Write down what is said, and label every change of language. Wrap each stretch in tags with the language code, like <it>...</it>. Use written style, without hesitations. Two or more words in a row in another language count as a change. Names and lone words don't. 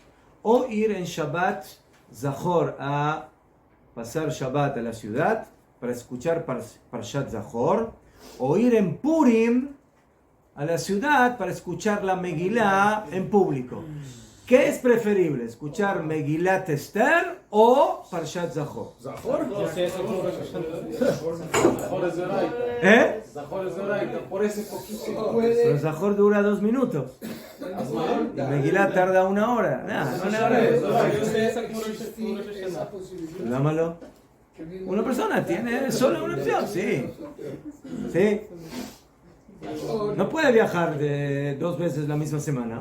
<es>O ir en Shabbat Zachor a pasar Shabbat a la ciudad para escuchar Parshat Zachor, o ir en Purim a la ciudad para escuchar la Megilá en público. ¿Qué es preferible? ¿Escuchar Megilat Esther o Parshat Zachor? ¿Zahor? ¿Eh? Zachor es Oraita, por ese poquito. Pero Zachor dura 2 minutos. Y Megilá tarda 1 hora. Dámalo. Una persona tiene solo una opción, sí. Sí. No puede viajar 2 veces la misma semana.</es>